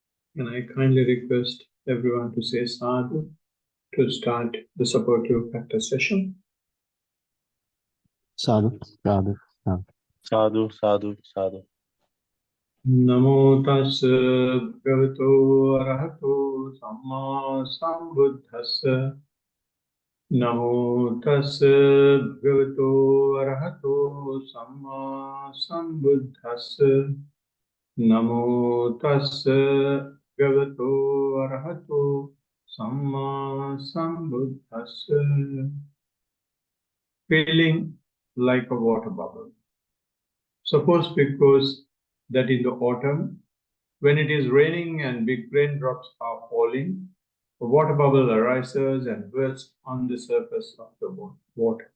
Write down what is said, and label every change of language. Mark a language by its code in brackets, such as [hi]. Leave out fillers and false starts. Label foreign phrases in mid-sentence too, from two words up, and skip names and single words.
[en] And I kindly request everyone to say sadhu to start the supportive practice session. [pi] Sadhu, sadhu, sadhu. Sadhu, sadhu, sadhu. Namo tassa bhagavato arahato samma sambuddhassa. Namo tassa bhagavato arahato samma sambuddhassa. Namo tassa bhagavato arahato samma sambuddhassa. [en] Feeling like a water bubble. Suppose because that in the autumn, when it is raining and big raindrops are falling, a water bubble arises and bursts on the surface of the water.